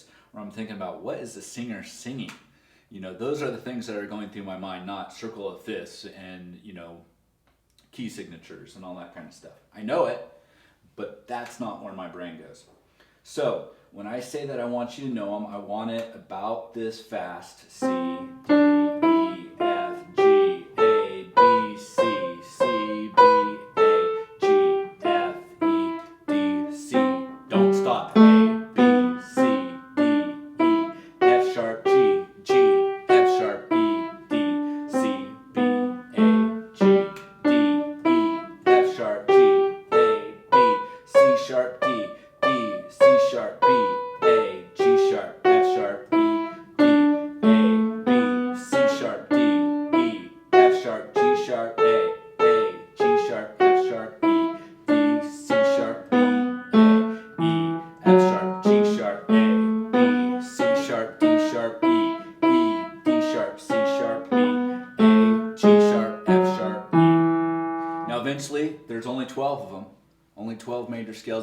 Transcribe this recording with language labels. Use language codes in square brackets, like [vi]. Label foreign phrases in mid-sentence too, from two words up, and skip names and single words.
[en] Or I'm thinking about what is the singer singing. Those are the things that are going through my mind, not circle of fifths and, key signatures and all that kind of stuff. I know it, but that's not where my brain goes. So when I say that I want you to know them, I want it about this fast. C, D, E, F, G, A, B, C, C, B, A, G, F, E, D, C. Don't stop. A, B, C, D, E, F sharp, G, G, F sharp, E, D, C, B, A, G, D, E, F sharp, G, A, B, C sharp, D, D, C sharp, B, A, G sharp, F sharp, E, D, A, B, C sharp, D, E, F sharp, G sharp, A, G sharp, F sharp, E, D, C sharp, B, A, E, F sharp, G sharp, A, B, C sharp, D sharp, E, D sharp, C sharp, B, A, G sharp, F sharp, E. Now eventually, there's only 12 of them. Only 12 major scales.